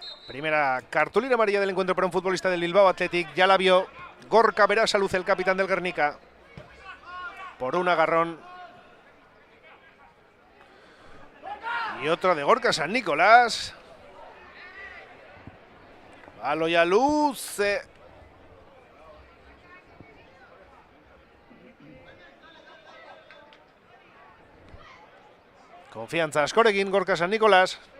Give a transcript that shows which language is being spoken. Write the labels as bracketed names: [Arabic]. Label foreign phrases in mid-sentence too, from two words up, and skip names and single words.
[Spanish] Primera cartulina amarilla del encuentro para un futbolista del Bilbao Athletic. Ya la vio Gorka Berasaluze, el capitán del Guernica, por un agarrón. Y otro de Gorka San Nicolás. Baloyaluze. [Basque] Konfiantza askorekin Gorka San Nicolás.